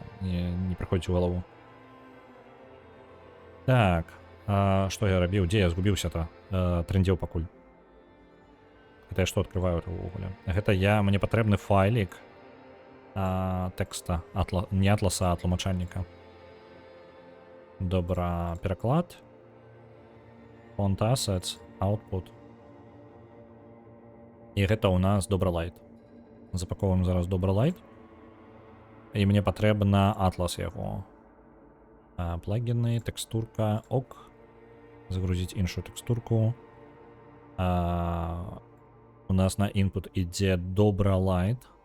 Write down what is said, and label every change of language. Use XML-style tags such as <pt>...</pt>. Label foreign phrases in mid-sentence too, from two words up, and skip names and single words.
<be>Не прыходзіць у галаву. Так, што я рабіў? Дзе я згубіўся-то? Трындзеў пакуль. Гэта я што адкрываю ўвогуле? Гэта мне патрэбны файлік тэкста, не атласа, а тлумачальніка. Добра, пераклад.</be> <en>Font assets, output.</en> <be>І гэта ў нас добра лайт. Запаковуем зараз добра лайт. І мне патрэбна атлас яго. Плагіны, тэкстурка, ок. Загрузіць іншую тэкстурку. У нас на input ідзе добра лайт.</be>